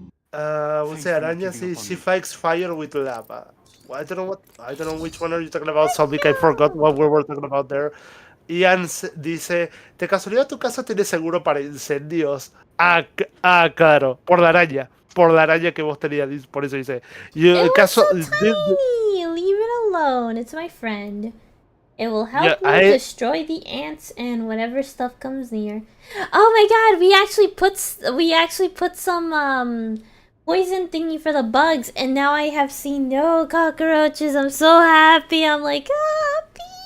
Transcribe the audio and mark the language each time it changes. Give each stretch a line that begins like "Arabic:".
English: What's the Araña says she fights fire with lava. Well, I don't know which one are you talking about, Sobik. I forgot what we were talking about there.
Spanish: Ian dice, ¿de casualidad tu casa tiene seguro para incendios? Claro, por la araña que vos tenías, por eso dice.
English: It was so tiny! Leave it alone, it's my friend. It will help me destroy the ants and whatever stuff comes near. Oh my god, we actually put some poison thingy for the bugs, and now I have seen no cockroaches. I'm so happy. I'm like, happy.